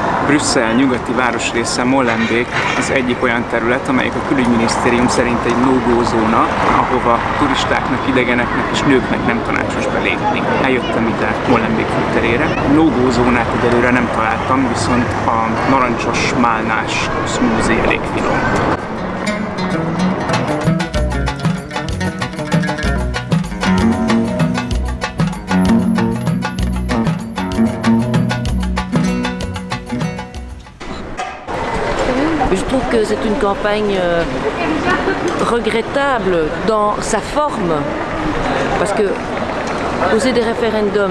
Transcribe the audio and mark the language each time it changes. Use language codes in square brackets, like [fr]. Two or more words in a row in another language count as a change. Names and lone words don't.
[hu] Brüsszel nyugati városrésze Molenbeek az egyik olyan terület, amelyik a külügyminisztérium szerint egy no-go zóna, ahova turistáknak, idegeneknek és nőknek nem tanácsos belépni. Eljöttem ide Molenbeek főterére. No-go zónát egyelőre nem találtam, viszont a narancsos málnás smoothie elég finom. [fr] Je trouve que c'est une campagne regrettable dans sa forme, parce que poser des référendums,